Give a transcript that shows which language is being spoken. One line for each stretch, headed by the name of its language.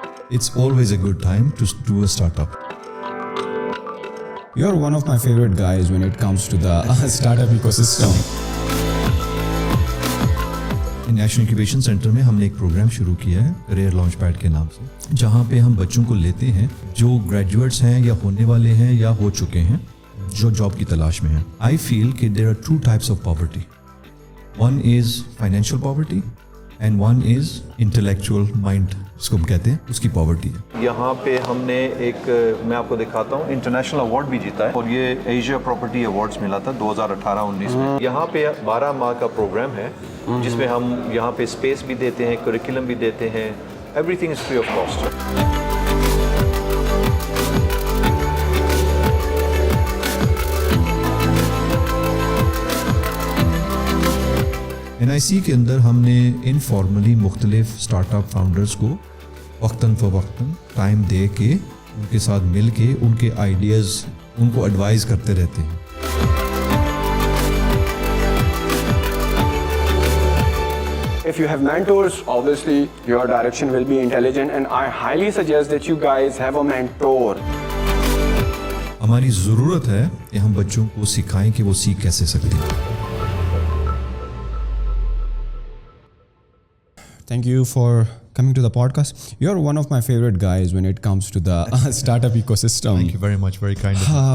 English: it's always a good time to do a startup. You're one of my favorite guys when it comes to the startup ecosystem.
Hindi: National incubation centre में हमने एक programme शुरू किया है career launch pad के नाम से, जहाँ पे हम बच्चों को लेते हैं जो ग्रेजुएट्स हैं या होने वाले हैं या हो चुके हैं, जो जॉब की तलाश में हैं.
English: I feel कि there are two types of poverty. One is financial poverty and one is intellectual mind,
Hindi: जिसको हम कहते हैं, उसकी पॉवर्टी है. यहाँ पे हमने एक, मैं आपको दिखाता हूँ, इंटरनेशनल अवार्ड भी जीता है और ये एशिया प्रॉपर्टी अवार्ड्स मिला था 2018-19 में. यहाँ पे 12 माह का प्रोग्राम है जिसमें हम यहाँ पे स्पेस भी देते हैं, करिकुलम भी देते हैं,
English: Everything is free of cost.
Hindi: NIC के अंदर हमने इनफॉर्मली मुख्तलिफ स्टार्टअप फाउंडर्स को वक्तन फ़वक्तन टाइम दे के उनके साथ मिल के उनके आइडियाज़ उनको एडवाइस करते रहते हैं.
English: If you have mentors, obviously your direction will be intelligent, and I highly suggest that you guys have a mentor.
Hindi: हमारी ज़रूरत है कि हम बच्चों को सिखाएं कि वो सीख कैसे सकते हैं.
English: Thank you for coming to the podcast. You're one of my favorite guys when it comes to the startup ecosystem. Thank you very much, very kind of you.